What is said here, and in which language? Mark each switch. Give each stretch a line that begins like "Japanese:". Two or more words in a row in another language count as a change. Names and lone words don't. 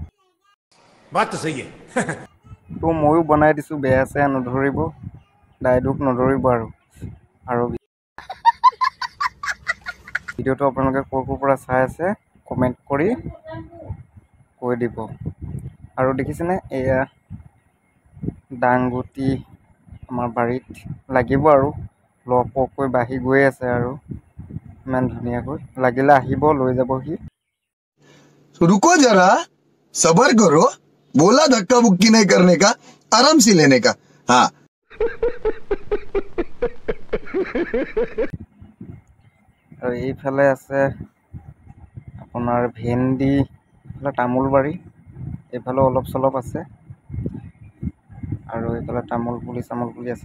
Assamese: তো ময়ো বনাই দিছোঁ, বেয়া চেয়া নধৰিব, দায়-দোষ নধৰিব আৰু ভিডিঅ'টো আপোনালোকে ক'ৰ পৰা চাই আছে কমেণ্ট কৰি কৈ দিব। আৰু দেখিছেনে, এয়া দাংগুটি আমাৰ বাৰীত লাগিব আৰু লহপহকৈ বাঢ়ি গৈ আছে আৰু ইমান ধুনীয়াকৈ। লাগিলে আহিব, লৈ যাবহি।
Hindi: रुको जरा सबर करो बोला धक्का मुक्की नहीं करने का आराम से लेने का हाँ
Assamese: আৰু এইফালে আছে আপোনাৰ ভেন্দি, এইফালে তামোল বাৰী, এইফালেও অলপ চলপ আছে আৰু এইফালে তামোল পুলি আছে।